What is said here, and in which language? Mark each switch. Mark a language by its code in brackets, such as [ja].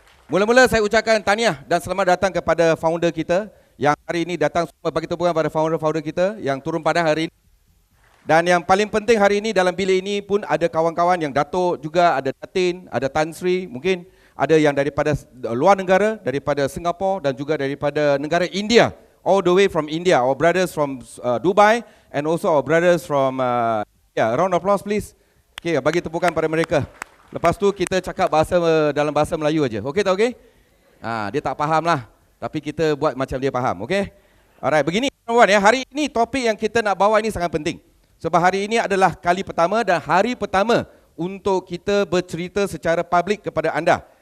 [ms] Mula-mula saya ucapkan tahniah dan selamat datang kepada founder kita yang hari ini datang semua. Bagi tepukan pada founder-founder kita yang turun pada hari ini. Dan yang paling penting hari ini dalam bilik ini pun ada kawan-kawan yang Datuk juga, ada Datin, ada Tan Sri, mungkin ada yang daripada luar negara, daripada Singapura dan juga daripada negara India. [en] All the way from India, our brothers from Dubai and also our brothers from round of applause please. [ms] Okay, bagi tepukan pada mereka. Lepas tu kita cakap dalam bahasa Melayu aja. Okey tak okey? Dia tak faham lah, tapi kita buat macam dia faham, okey? Alright, begini kawan ya, hari ini topik yang kita nak bawa ini sangat penting. Sebab hari ini adalah kali pertama dan hari pertama untuk kita bercerita secara publik kepada anda.